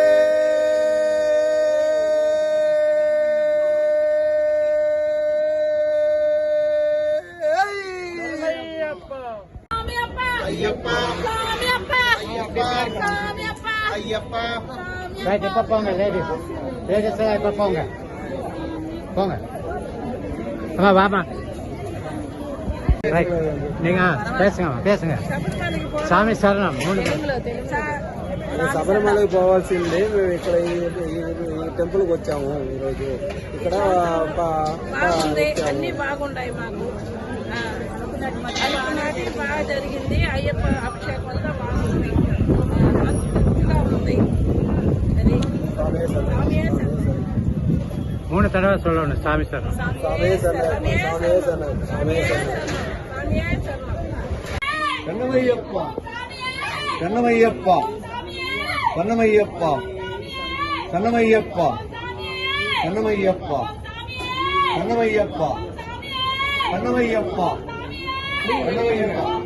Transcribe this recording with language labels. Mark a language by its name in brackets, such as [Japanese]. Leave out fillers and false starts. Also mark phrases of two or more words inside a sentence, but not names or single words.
[Tamil] ஐயப்பா ஐயப்பா ரைட் இப்ப போங்க லேடிஸ் இப்ப போங்க போங்க அம்மா வாமா ரைட் நீங்க பேசுங்க சாமி சரணம் 3 பேர் [Telugu] శబరిమలకి పోవాల్సిందే మేము ఇక్కడ ఈ టెంపుల్ కి వచ్చాము ఈరోజు ఇక్కడ బాగుంది అన్ని బాగుంటాయి మాకు అనుకున్నది బాగా జరిగింది అయ్యప్ప అభిషేకం అంతా బాగుంది మంచిగా ఉంది అది [Tamil] 3 தடவை சொல்லணும் சாமி சரணம் கண்ணமையப்பா கண்ணமையப்பா கண்ணமையப்பா கண்ணமையப்பா கண்ணமையப்பா கண்ணமையப்பா கண்ணமையப்பா கண்ணமையப்பா